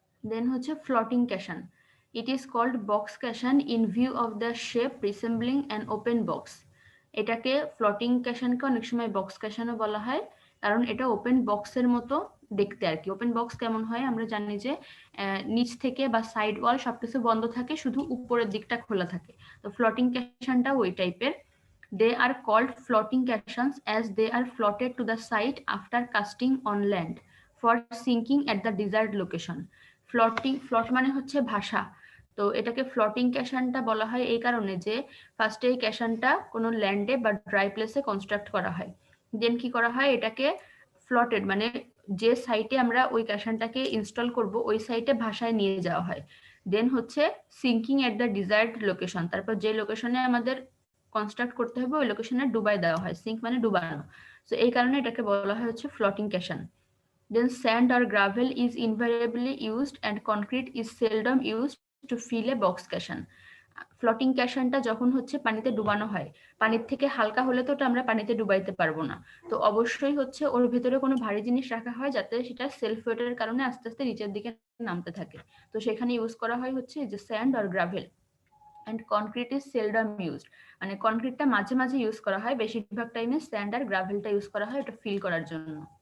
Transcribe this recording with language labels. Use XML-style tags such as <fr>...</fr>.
<en>Then হচ্ছে floating caisson. It is called box caisson in view of the shape resembling an open box.</en> <bn>এটাকে floating ক্যাশনকে অনেক সময় box ক্যাশনও বলা হয়, কারণ এটা ওপেন বক্সের মতো দেখতে আর কি। ওপেন বক্স কেমন হয় আমরা জানি যে নিচ থেকে বা সাইড ওয়াল সবকিছু বন্ধ থাকে, শুধু উপরের দিকটা খোলা থাকে। তো ফ্লোটিং ক্যাশনটা ওই টাইপের।</bn> <en>They are called floating caissons as they are floated to the site after casting on land for sinking at the desired location.</en> <bn>ফ্লট মানে হচ্ছে ভাসা, তো এটাকে ফ্লোটিং ক্যাশনটা বলা হয় এই কারণে যে ফার্স্টে এই ক্যাশনটা কোনো ল্যান্ডে বা ড্রাই প্লেসে কনস্ট্রাক্ট করা হয়, দেন কি করা হয় এটাকে ফ্লটেড মানে যে সাইটে আমরা ওই ক্যাশনটাকে ইনস্টল করব ওই সাইটে ভাসায় নিয়ে যাওয়া হয়, দেন হচ্ছে</bn> <en>sinking at the desired location,</en> <bn>তারপর যে লোকেশনে আমাদের কনস্ট্রাক্ট করতে হবে ওই লোকেশনে ডুবাই দেওয়া হয়, সিঙ্ক মানে ডুবানো। সো এই কারণে এটাকে বলা হয় হচ্ছে floating ক্যাশন।</bn> <en>Then sand or gravel is invariably used and concrete is seldom used to fill a box caisson.</en> <bn>Floating ক্যাশনটা যখন হচ্ছে পানিতে ডুবানো হয়, পানির থেকে হালকা হলে তো ওটা আমরা পানিতে ডুবাইতে পারবো না, তো অবশ্যই হচ্ছে ওর ভেতরে কোনো ভারী জিনিস রাখা হয় যাতে সেটা সেলফ ওয়েটের কারণে আস্তে আস্তে নিচের দিকে নামতে থাকে। তো সেখানে ইউজ করা হয় হচ্ছে যে</bn> <en>Sand or gravel. And concrete is seldom used,</en> <bn>মানে কনক্রিটটা মাঝে মাঝে ইউজ করা হয়, বেশিরভাগ টাইমে স্যান্ড আর গ্রাভেলটা ইউজ করা হয় এটা ফিল করার জন্য।</bn>